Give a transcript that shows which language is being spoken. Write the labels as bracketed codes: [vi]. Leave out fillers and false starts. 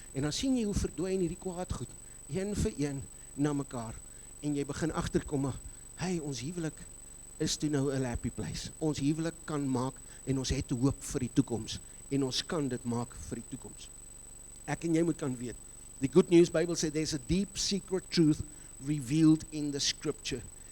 [af] En dan sien jy hoe verdwyn hierdie kwaad goed, een vir een na mekaar. En jy begin agterkom, maar hey, ons huwelik is toe nou 'n happy place. Ons huwelik kan maak en ons het hoop vir die toekoms. En ons kan dit maak vir die toekoms. Ek en jy moet kan weet. [en] The Good News Bible [af] sê [en] there's a deep secret truth revealed in the scripture.